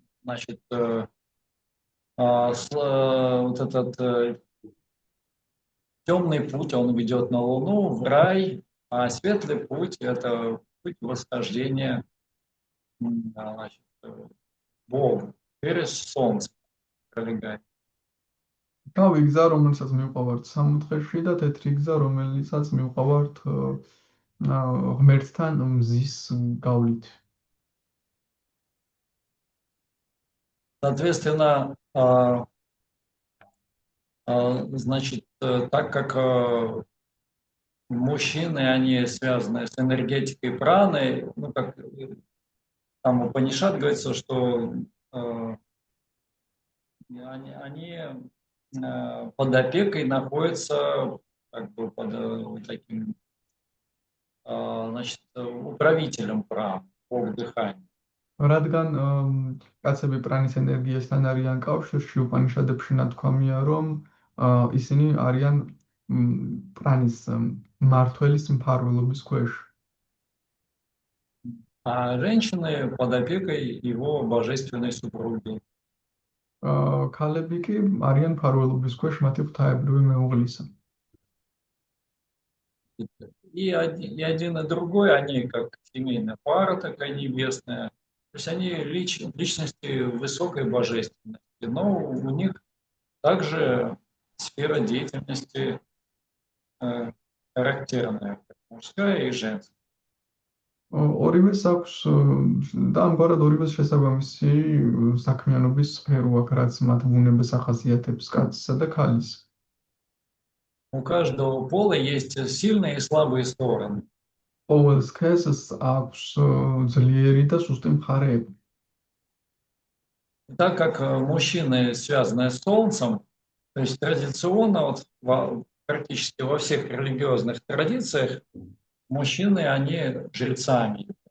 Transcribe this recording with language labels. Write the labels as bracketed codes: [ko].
[ru] Значит, вот этот темный путь, он ведет на Луну, в рай, а светлый путь – это путь восхождения, значит, Богу через солнце пролегает. [ka] თავი გზა, რომელსაც მივყავართ სამოთხეში და თეთრი გზა, რომელსაც მივყავართ ღმერთთან მზის გავლით. [ru] Соответственно, значит, так как мужчины, они связаны с энергетикой праны, ну, как там у Упанишад говорится, что они под опекой находятся как бы под таким, значит, управителем праны, бог дыхания. [ka] რადგან კაცები პრანის ენერგიასთან არიან კავშირში, უპანიშადებში ნათქვამია, რომ ისინი არიან პრანის მმართველის მფარველობის ქვეშ. [ru] А женщины под опекой его божественной супруги. [ka] ქალები კი არიან მფარველობის ქვეშ მათი ღვთაებრივი მეუღლისა. [ru] И один и другой, они как семейная пара такая небесная. То есть они личности высокой божественности, но у них также сфера деятельности характерная, как мужская и женская. [ka] ორივეს აქვს და ამგვარად ორივეს შესაბამისი საქმიანობის სფერო აქვს, რაც მათ ბუნებას ახასიათებს კაცისა და ქალის. [ru] У каждого пола есть сильные и слабые стороны. [ka] ყოველ სქესს აქვს ძლიერი და სუსტი მხარეები. [ru] Так как мужчины связаны с Солнцем, то есть традиционно практически во всех религиозных традициях мужчины, они жрецами.